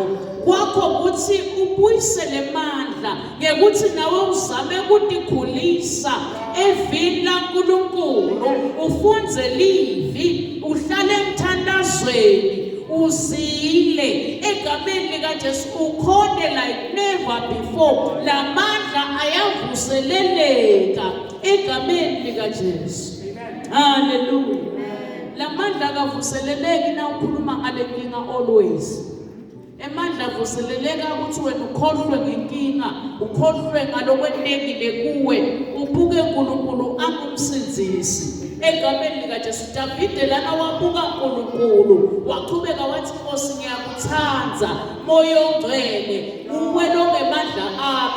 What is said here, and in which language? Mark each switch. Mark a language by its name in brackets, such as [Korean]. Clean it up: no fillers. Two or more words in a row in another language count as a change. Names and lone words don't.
[Swati] Kwakho kuthi ubuyisele mandla ngekuthi nawe uzame ukudikhulisa evini laNkulunkulu ufunze livi uhlale emthandazweni uzile egameni likaJesu ukhonde [English] like never before. [Swati] Lamandla ayavuseleleka egameni likaJesu. Hallelujah. Lamandla akavuseleleki na ukhuluma ngale nkinga always. Emandla avuseleleka ukuthi wena ukhohlwe ngenkinga, ukhohlwe ngalokwenekile kuwe, ubuke uNkulunkulu angumsinzisi. Egameni likaJesu Davide lana wabuka uNkulunkulu waqhubeka wathi Nkosi ngiyakuthanda moya ongcwele uwe longemandla ami.